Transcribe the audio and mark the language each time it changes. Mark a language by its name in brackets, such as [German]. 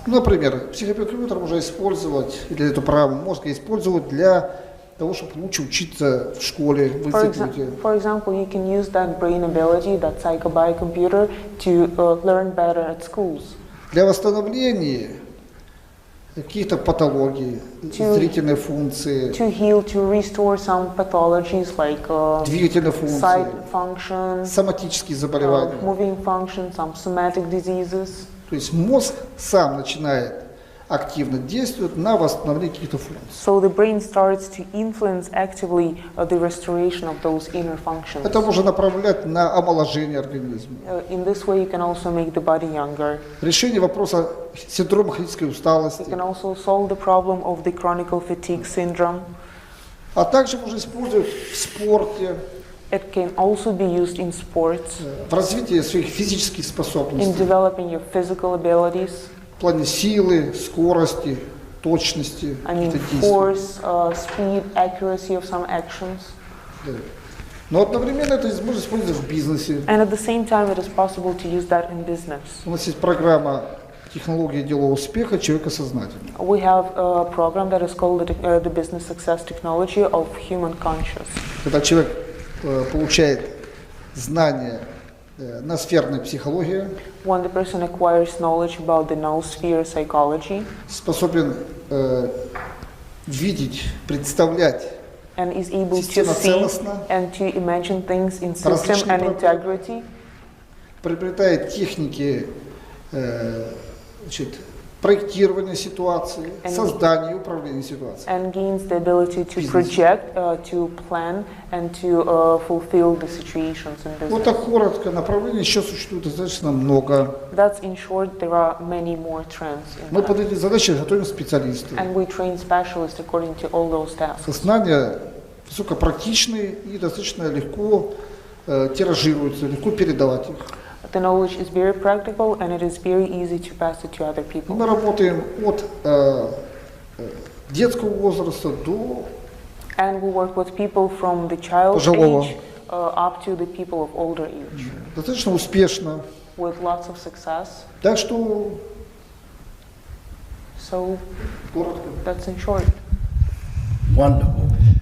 [Russian] Например, психобиокомпьютер можно использовать, или эту программу мозга использовать для того, чтобы лучше учиться в школе, в институте. [English] For example, you can use that brain ability, that psychobiocomputer, to learn better at schools. [Russian] Для восстановления каких-то патологий, зрительной функции, [English] To heal, to restore some pathologies like [Russian] двигательной функции, [English] sight functions, [Russian] соматические заболевания. [English] moving functions, some somatic diseases. [Russian] То есть мозг сам начинает активно действовать на восстановление каких-то функций. [English] So the brain starts to influence actively the restoration of those inner functions. [Russian] Это можно направлять на омоложение организма. [English] In this way, you can also make the body younger. [Russian] Решение вопроса синдрома хронической усталости. [English] You can also solve the problem of the chronic fatigue syndrome. [Russian] А также можно использовать в спорте, [English] It can also be used in sports, [Russian] в развитии своих физических [English] in [Russian] способностей, [English] developing your physical abilities. [Russian] в плане силы, скорости, точности [English] I mean, [Russian] каких-то действий. [English] force, speed, accuracy of some actions. [Russian] Да. Но одновременно это можно использовать в бизнесе. [English] And at the same time, it is possible to use that in business. [Russian] У нас есть программа «Технология делового успеха человека сознательного». [English] We have a program that is called the Business Success Technology of Human Conscious. [Russian] Когда человек получает знания ноосферной психологии, [English] When the person acquires knowledge about the noosphere psychology [Russian] способен видеть, представлять [English] and is able to [Russian] системно [English] see [Russian] целостно, [English] and to imagine things in system and integrity, [Russian] приобретает техники значит, проектирования ситуации, создания и управления ситуацией. [English] And gains the ability to project, to plan, and to fulfill the situations in business. [Russian] Вот так коротко, направлений еще существует достаточно много. [English] That's in short, there are many more trends in [Russian] Мы [English] that. [Russian] под эти задачи готовим специалистов. [English] And we train specialists according to all those tasks. [Russian] Знания высокопрактичные и достаточно легко тиражируются, легко передавать их. [English] The knowledge is very practical and it is very easy to pass it to other people. [Russian] Мы работаем от детского возраста до [English] And we work with people from the child [Russian] пожилого. [English] age up to the people of older age [Russian] Достаточно успешно. [English] with lots of success. [Russian] Так что [English] So [Russian] коротко. [English] that's in short. Wonderful.